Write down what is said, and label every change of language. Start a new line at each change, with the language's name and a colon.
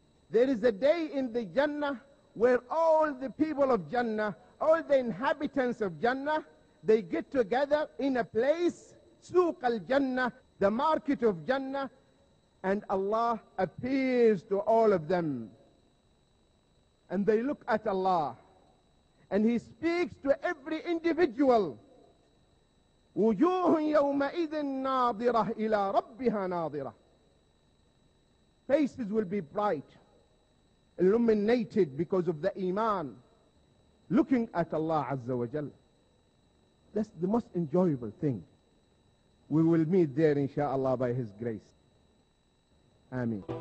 English: There is a day in the Jannah where all the people of Jannah, all the inhabitants of Jannah, they get together in a place, Suq al-Jannah, the market of Jannah, and Allah appears to all of them. And they look at Allah, and He speaks to every individual.
Arabic: وجوه يومئذ ناظرة إلى ربها ناظرة.
English: Faces will be bright, illuminated because of the Iman, looking at Allah Azza wa Jal. That's the most enjoyable thing. We will meet there inshaAllah by His grace. Ameen.